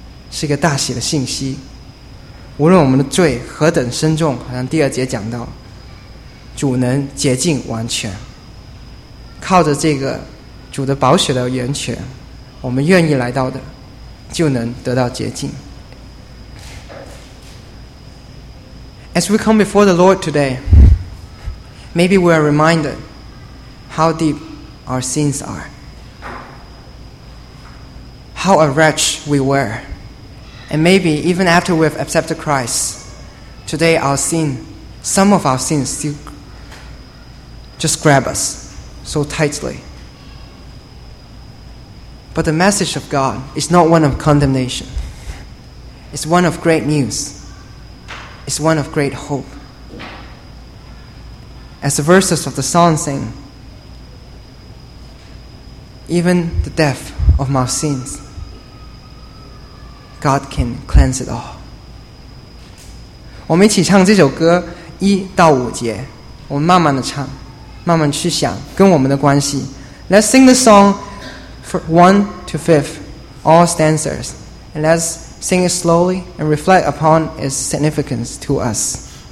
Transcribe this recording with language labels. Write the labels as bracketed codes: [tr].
[zh] 是一个大喜的信息，无论我们的罪何等深重，好像第二节讲到，主能洁净完全。靠着这个主的宝血的源泉，我们愿意来到的，就能得到洁净。 [en] As we come before the Lord today, maybe we are reminded how deep our sins are, how a wretch we were. And maybe even after we have accepted Christ, today our sin, some of our sins still just grab us so tightly. But the message of God is not one of condemnation. It's one of great news. It's one of great hope. As the verses of the song sing, even the death of my sins,God can cleanse it all. [zh] 我们一起唱这首歌一到五节，我们慢慢的唱，慢慢去想跟我们的关系。 [en] Let's sing the song for 1 to 5, all stanzas, and let's sing it slowly and reflect upon its significance to us.